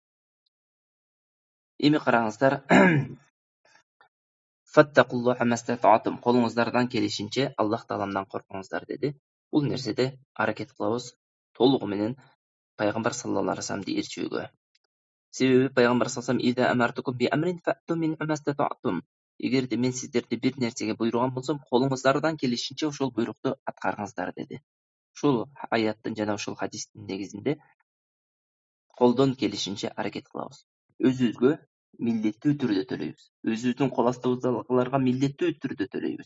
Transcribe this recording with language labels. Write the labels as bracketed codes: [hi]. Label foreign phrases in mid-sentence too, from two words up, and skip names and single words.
[ky] Эми караңыздар, [ar] فاتقوا الله ما استطعتم, [ky] колуңуздардан келишинче Аллах Тааламдан коркуңуздар деди. Бул нерседе аракет кылабыз толугу менен пайгамбар [ar] صلى الله عليه [ky] вассаламды ээрчүүгө. Себеби пайгамбар [ar] صلى الله عليه وسلم أمرتكم بأمر فأتوا منه ما استطعتم. [ky] Эгерде мен сиздерди бир нерсеге буйруган болсом, колуңуздардан келишинче ошол буйрукту аткарыңыздар деди. Ушул аяттын жана ушул хадистин негизинде колдон келишинче аракет кылабыз. Өзүбүзгө милдеттүү түрдө төлөйбүз. Өзүбүздүн кол астыбыздагыларга милдеттүү түрдө төлөйбүз.